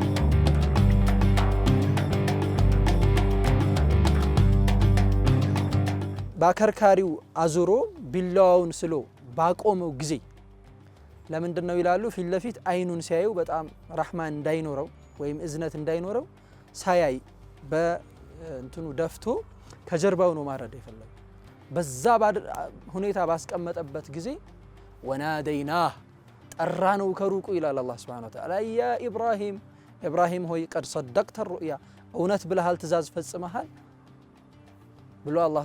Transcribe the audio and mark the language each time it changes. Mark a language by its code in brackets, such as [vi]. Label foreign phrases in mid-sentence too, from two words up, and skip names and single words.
[am] ባከርካሪው አዙሮ ቢላዋውን ስሎ ባቆመው ጊዜ ለምንድነው ይላሉ ፊት ለፊት አይኑን ሲያዩ በጣም ረህማን እንዳይኖረው ወይም እዝነት እንዳይኖረው ሳያይ በእንትኑ ደፍቶ ከጀርባው ነው ማረድ ይፈልጋል በዛ ሁኔታ ባስቀመጠበት ጊዜ ወናደይናህ ጠራነው ከሩቁ ይላል አላህ [ar] سبحانه وتعالى [am] ያ ኢብራሂም ሆይ [ar] قد صدقت الرؤيا [am] እውነት ብለሃል ትእዛዝ ፈጽመሃል ብሎ አላህ